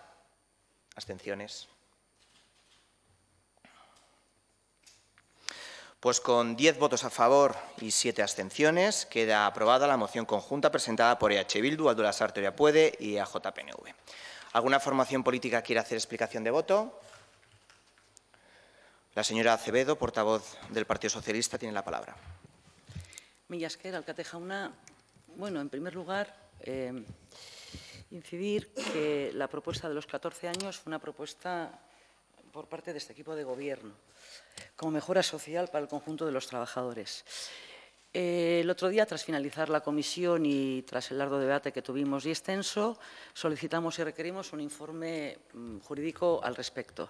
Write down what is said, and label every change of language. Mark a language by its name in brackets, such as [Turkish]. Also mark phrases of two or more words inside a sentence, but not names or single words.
[Spanish] ¿Abstenciones? Pues con 10 votos a favor y 7 abstenciones queda aprobada la moción conjunta presentada por EH Bildu, Aldu Lasarte Oria Puede y AJPNV. ¿Alguna formación política quiere hacer explicación de voto? La señora Acevedo, portavoz del Partido Socialista, tiene la palabra. [Basque] Mila esker, alkate jauna. [Spanish] Bueno, en primer lugar, incidir que la propuesta de los 14 años fue una propuesta por parte de este equipo de gobierno, como mejora social para el conjunto de los trabajadores. El otro día, tras finalizar la comisión y tras el largo debate que tuvimos y extenso, solicitamos y requerimos un informe jurídico al respecto.